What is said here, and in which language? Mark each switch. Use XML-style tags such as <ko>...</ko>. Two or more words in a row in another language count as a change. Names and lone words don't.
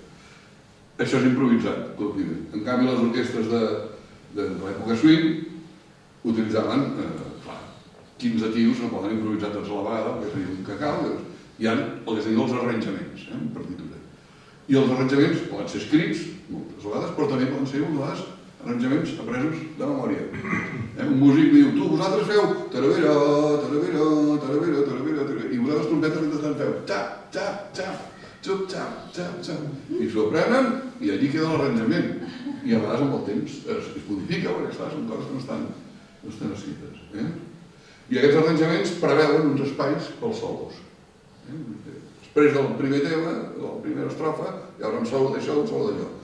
<ca>Això és improvisat, col·lectivament. En canvi, les orquestres de l'època swing utilitzaven, clar, 15 tios no poden improvisar tots a la vegada, perquè seria un cacau, hi ha el que es diu els arranjaments, en partitura. I els arranjaments poden ser escrits, moltes vegades, però també poden ser arranjaments apresos de memòria. Un músic diu, tu, vosaltres feu taravera, taravera, taravera, taravera, taravera, i vosaltres trompetes mentrestant feu tap, tap, tap, xup, tap, tap, tap, i s'ho aprenen i allí queda l'arranjament. I a vegades amb el temps es modifica, perquè clar, són coses que no estan escrites. I aquests arranjaments preveuen uns espais pels solos. Després del primer tema, de la primera estrofa, hi haurà un solo d'això, un solo d'allò.</ca>